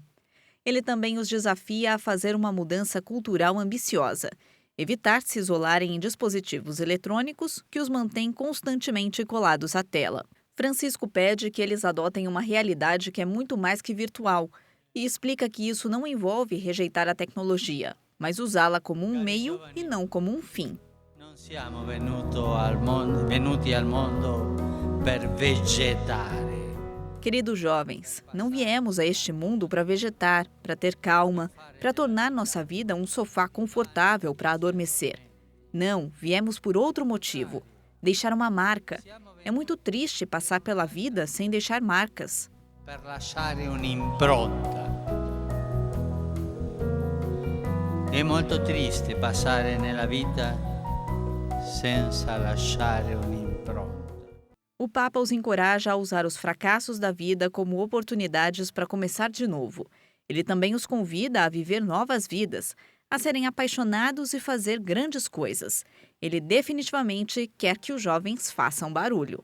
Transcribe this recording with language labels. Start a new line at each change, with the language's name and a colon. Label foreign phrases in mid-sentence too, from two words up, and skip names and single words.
Portuguese: Ele também os desafia a fazer uma mudança cultural ambiciosa, evitar se isolarem em dispositivos eletrônicos que os mantêm constantemente colados à tela. Francisco pede que eles adotem uma realidade que é muito mais que virtual e explica que isso não envolve rejeitar a tecnologia, mas usá-la como um meio e não como um fim.
Italian: Siamo venuti al mondo per vegetare.
Portuguese: Queridos jovens, não viemos a este mundo para vegetar, para ter calma, para tornar nossa vida um sofá confortável para adormecer. Não, viemos por outro motivo: deixar uma marca. É muito triste passar pela vida sem deixar marcas.
Italian: Per lasciare un'impronta. È molto triste passare nella vita senza lasciare un'impronta.
Portuguese: O Papa os encoraja a usar os fracassos da vida como oportunidades para começar de novo. Ele também os convida a viver novas vidas, a serem apaixonados e fazer grandes coisas. Ele definitivamente quer que os jovens façam barulho.